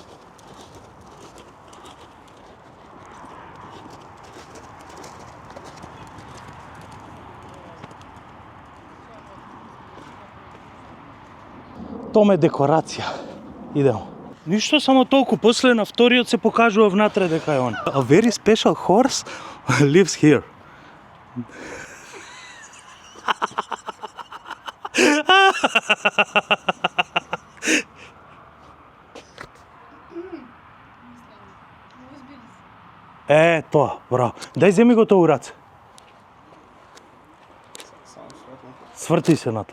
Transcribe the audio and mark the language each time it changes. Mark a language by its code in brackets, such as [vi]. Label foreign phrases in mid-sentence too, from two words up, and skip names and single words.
[mk] Томе декорација. Идемо. Ништо, само толку. После на вториот се покажува внатре дека е он. [en] A very special horse lives here. [mk] Тоа, браво. Дај земи го тоа у раце. Сврти се на тоа.